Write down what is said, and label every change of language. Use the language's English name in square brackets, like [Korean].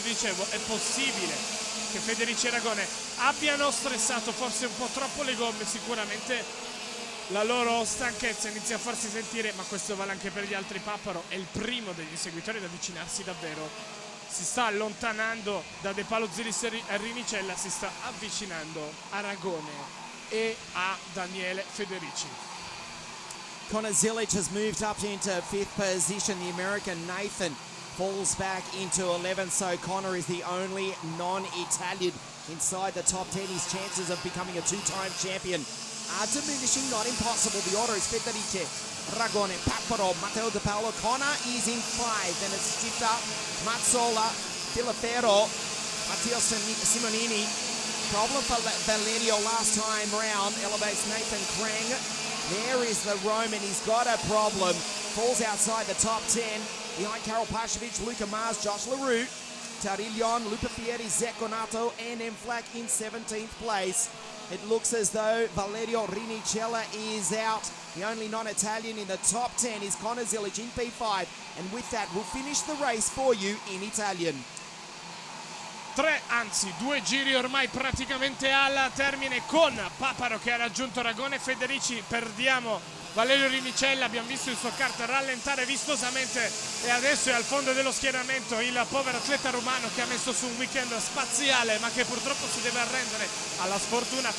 [Italian] Dicevo, è possibile che Federici e Ragone abbiano stressato forse un po' troppo le gomme, sicuramente la loro stanchezza inizia a farsi sentire, ma questo vale anche per gli altri. Paparo è il primo degli inseguitori ad avvicinarsi davvero, si sta allontanando da De Palo, Zilis e Rinicella, si sta avvicinando a Ragone e a Daniele Federici. [English] Conor Zilic has moved up into 5th position. The American Nathan falls back into 11th, so Conor is the only non-Italian inside the top 10. His chances of becoming a two-time champion are diminishing, not impossible. The order is Federici, Ragone, Paparo, Matteo De Paolo. Conor is in 5, then it's Stitta, Mazzola, Filafero, Matteo Simonini. Problem for Valerio last time round, elevates Nathan Krang. There is the Roman, he's got a problem. Falls outside the top 10. Behind Karol Pashevic, Luca Mars, Josh LaRue, Tarillon, Luca Fieri, Zach Gonato, and Mflak in 17th place. It looks as though Valerio Rinicella is out. The only non-Italian in the top 10 is Conor Zilic in P5. And with that, we'll finish the race for you in Italian. [Italian] 3, anzi 2 giri ormai praticamente al termine, con Paparo che ha raggiunto Ragone. Federici, perdiamo Valerio Rinicella, abbiamo visto il suo kart rallentare vistosamente e adesso è al fondo dello schieramento il povero atleta romano che ha messo su un weekend spaziale, ma che purtroppo si deve arrendere alla sfortuna.